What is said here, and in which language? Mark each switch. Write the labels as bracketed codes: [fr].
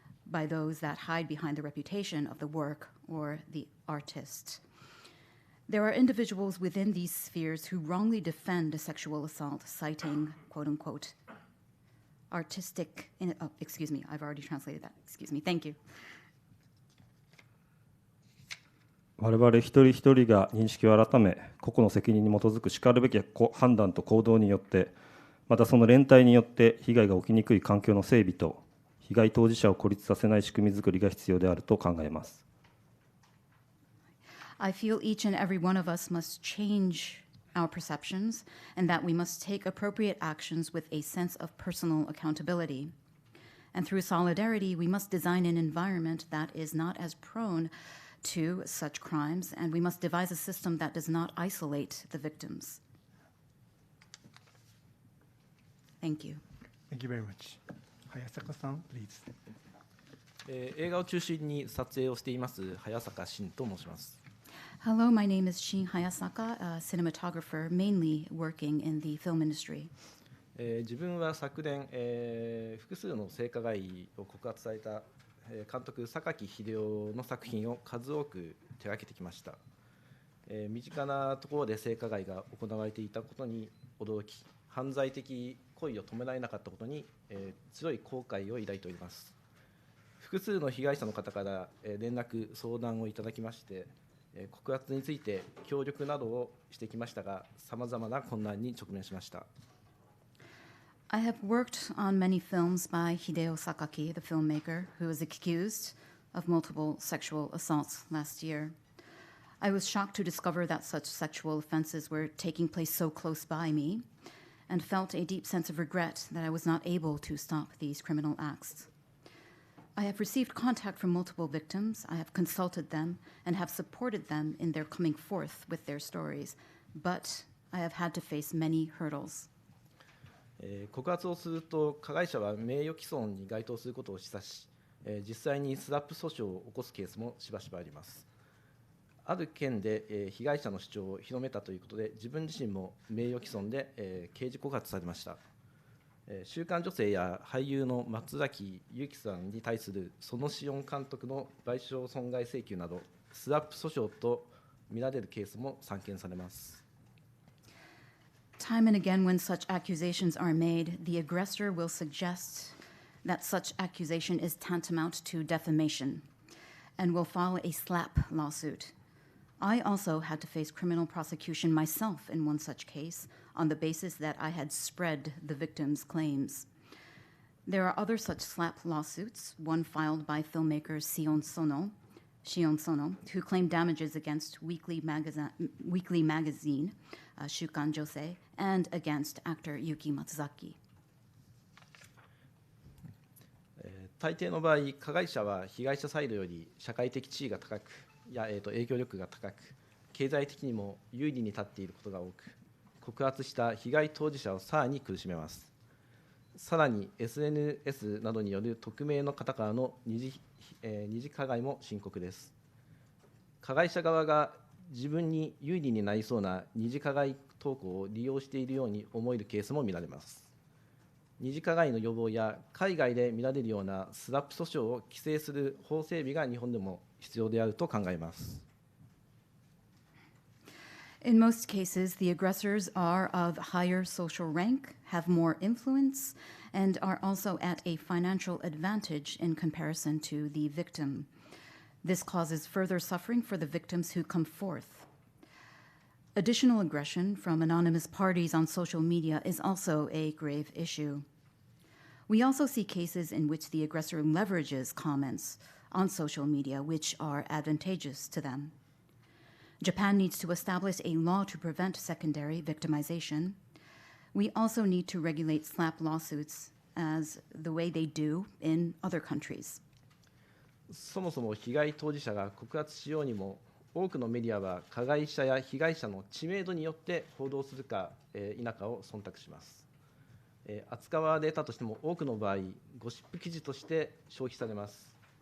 [en] by those that hide behind the reputation of the work or the artist. There are individuals within these spheres who wrongly defend a sexual assault, citing, quote unquote, artistic, I've already translated that. Thank you. [ja] 我々一人一人が認識を改め、個々の責任に基づくしかるべき判断と行動によって、またその連帯によって被害が起きにくい環境の整備と、被害当事者を孤立させない仕組み作りが必要であると考えます。 [en] I feel each and every one of us must change our perceptions and that we must take appropriate actions with a sense of personal accountability. And through solidarity, we must design an environment that is not as prone to such crimes, and we must devise a system that does not isolate the victims. Thank you. Thank you very much. Hayasaka-san, please. [ja] 映画を中心に撮影をしています早坂慎と申します。 [en] Hello, my name is Shin Hayasaka, a cinematographer mainly working in the film industry. [ja] 自分は昨年、複数の性加害を告発された、監督榊英夫の作品を数多く手がけてきました。身近なところで性加害が行われていたことに驚き、犯罪的行為を止められなかったことに、強い後悔を抱いております。複数の被害者の方から、連絡相談をいただきまして、告発について協力などをしてきましたが、さまざまな困難に直面しました。 [en] I have worked on many films by Hideo Sakaki, the filmmaker, who was accused of multiple sexual assaults last year. I was shocked to discover that such sexual offenses were taking place so close by me, and felt a deep sense of regret that I was not able to stop these criminal acts. I have received contact from multiple victims. I have consulted them and have supported them in their coming forth with their stories, but I have had to face many hurdles. [ja] 告発をすると加害者は名誉毀損に該当することを示唆し、実際にスラップ訴訟を起こすケースもしばしばあります。ある件で、被害者の主張を広めたということで、自分自身も名誉毀損で、刑事告発されました。週刊女性や俳優の松崎祐樹さんに対する園志音監督の賠償損害請求など、スラップ訴訟と見られるケースも散見されます。 [en] Time and again, when such accusations are made, the aggressor will suggest that such accusation is tantamount to defamation and will file a slap lawsuit. I also had to face criminal prosecution myself in one such case on the basis that I had spread the victim's claims. There are other such slap lawsuits, one filed by filmmaker Shion Sono, who claimed damages against Weekly Magazine, Shukan Josei, and against actor Yuki Matsuzaki. [ja] 大抵の場合、加害者は被害者サイドより社会的地位が高く、影響力が高く、経済的にも有利に立っていることが多く、告発した被害当事者をさらに苦しめます。さらに SNS などによる匿名の方からの二次加害も深刻です。加害者側が自分に有利になりそうな二次加害投稿を利用しているように思えるケースも見られます。二次加害の予防や海外で見られるようなスラップ訴訟を規制する法整備が日本でも必要であると考えます。 [en] In most cases, the aggressors are of higher social rank, have more influence, and are also at a financial advantage in comparison to the victim. This causes further suffering for the victims who come forth. Additional aggression from anonymous parties on social media is also a grave issue. We also see cases in which the aggressor leverages comments on social media which are advantageous to them. Japan needs to establish a law to prevent secondary victimization. We also need to regulate slap lawsuits as the way they do in other countries. [ja] そもそも被害当事者が告発しようにも、多くのメディアは加害者や被害者の知名度によって報道するか否かを忖度します。扱われたとしても多くの場合、ゴシップ記事として消費されます。